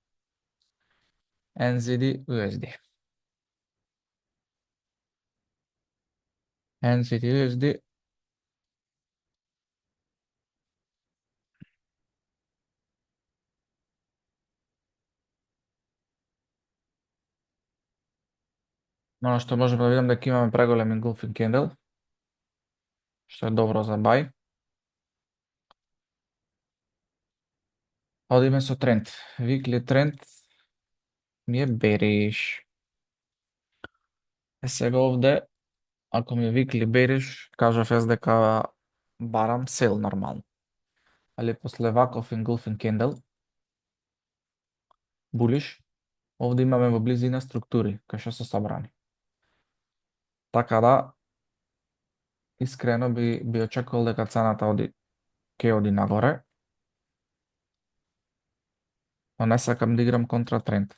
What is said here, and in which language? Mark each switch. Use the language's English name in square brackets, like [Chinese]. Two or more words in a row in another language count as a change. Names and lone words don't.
[Macedonian] NZD USD. NZD USD. Оно што можеме да видам дека имаме преголем [English] engulfing candle, [Macedonian] што е добро за бај. Одиме со тренд. Weekly тренд ми е бериш. Сега овде, ако ми е weekly бериш, кажав јас дека барам сел нормално. Али после ваков [English] engulfing candle, [Macedonian] булиш, овде имаме во близина структури, кај што се собрани. Така да, искрено би очекувал дека цената ќе оди нагоре, но не сакам да играм контра тренд.